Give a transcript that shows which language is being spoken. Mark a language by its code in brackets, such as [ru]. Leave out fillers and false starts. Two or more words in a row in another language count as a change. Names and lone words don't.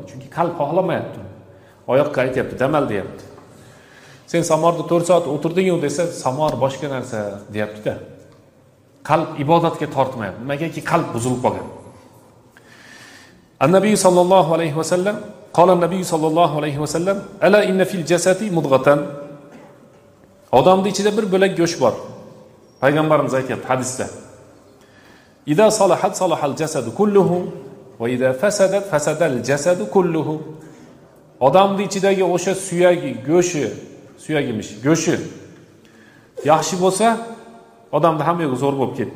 [uz] Chunki qalb xohlamayapti. Oyoqqa aytyapti, damal deyapti. Sen samorda 4 soat o'tirding-ku desa, samor boshqa narsa deyapti-da. Qalb ibodatga tortmayapti. Nimagaki qalb buzilib qolgan. [ar] النبي صلى الله عليه وسلم قال النبي صلى الله عليه وسلم ألا إن في الجسد مضغة. [uz] Odamning ichida bir bo'lak go'sht bor. Payg'ambarimiz aytayapti hadisda. [ar] إذا صلحت صلح الجسد كله وإذا فسدت فسد الجسد كله. [uz] Odamning ichidagi o'sha go'shi yaxshi bo'lsa, odamning hamma yo'li zo'r bo'lib ketdi.